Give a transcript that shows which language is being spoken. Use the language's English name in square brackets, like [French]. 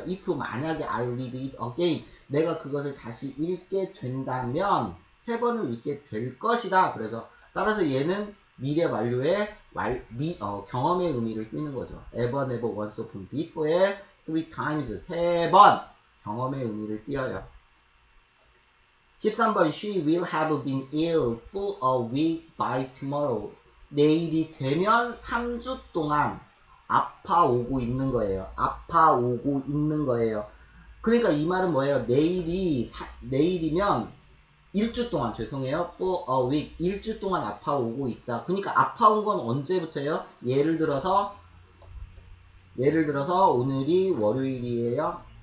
[English] If [Korean] 만약에 [English] I read it again. [Korean] 내가 그것을 다시 읽게 된다면 3번을 읽게 될 것이다. 그래서 따라서 얘는 미래 완료의 경험의 의미를 띠는 거죠. ever, never, once, often, before에 3 times. 3번 경험의 의미를 띄어요. [English] 13번 She will have been ill for a week by tomorrow. [Korean] 내일이 되면 3주 동안 아파오고 있는 거예요. 아파오고 있는 거예요. 그러니까 이 말은 뭐예요? 내일이면 1주 동안, 죄송해요. [English] for a week. [Korean] 1주 동안 아파오고 있다. 그러니까 아파온 건 언제부터예요? 예를 들어서 오늘이 월요일이에요.